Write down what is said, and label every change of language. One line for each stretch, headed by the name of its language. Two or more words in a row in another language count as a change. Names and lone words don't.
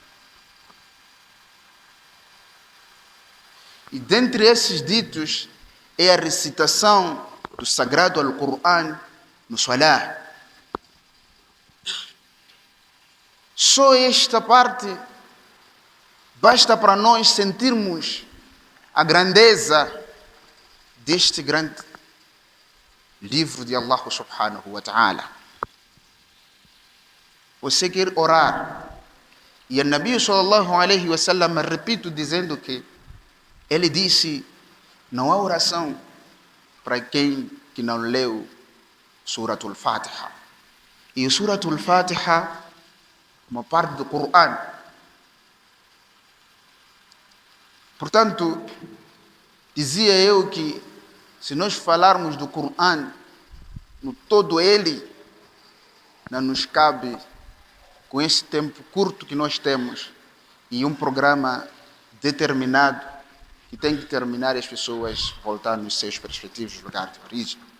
Portuguese: E dentre esses ditos é a recitação do Sagrado Al-Qur'an no Salah. Só esta parte basta para nós sentirmos a grandeza deste grande livro de
Arabic: الله سبحانه وتعالى.
Portuguese: Você quer orar, e o Nabi
Arabic: صلى الله عليه وسلم,
Portuguese: repito, dizendo que ele disse, não há oração para quem que não leu Suratul Fatiha. E Suratul Fatiha é uma parte do Coran. Portanto, dizia eu que se nós falarmos do Coran no todo ele, não nos cabe, com esse tempo curto que nós temos e um programa determinado que tem que terminar, as pessoas voltar nos seus respectivos lugares de origem.